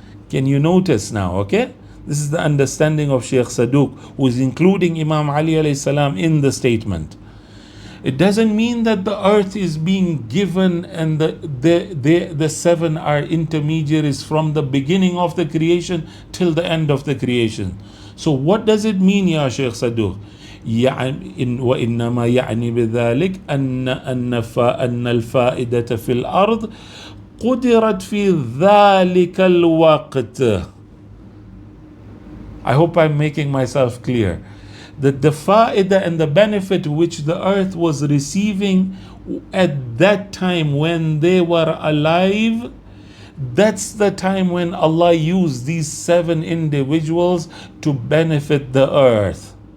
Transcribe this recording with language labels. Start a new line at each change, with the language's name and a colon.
English: Can you notice now? Okay? This is the understanding of Sheikh Saduq, who is including Imam Ali alayhi salam in the statement. It doesn't mean that the earth is being given and the 7 are intermediaries from the beginning of the creation till the end of the creation. So what does it mean, Ya Sheikh Saduq?
Arabic: وإنما يعني بذلك أن الفائدة في الأرض قدرت في ذلك الوقت.
English: I hope I'm making myself clear. That the fa'idah and the benefit which the earth was receiving at that time when they were alive, that's the time when Allah used these 7 individuals to benefit the earth.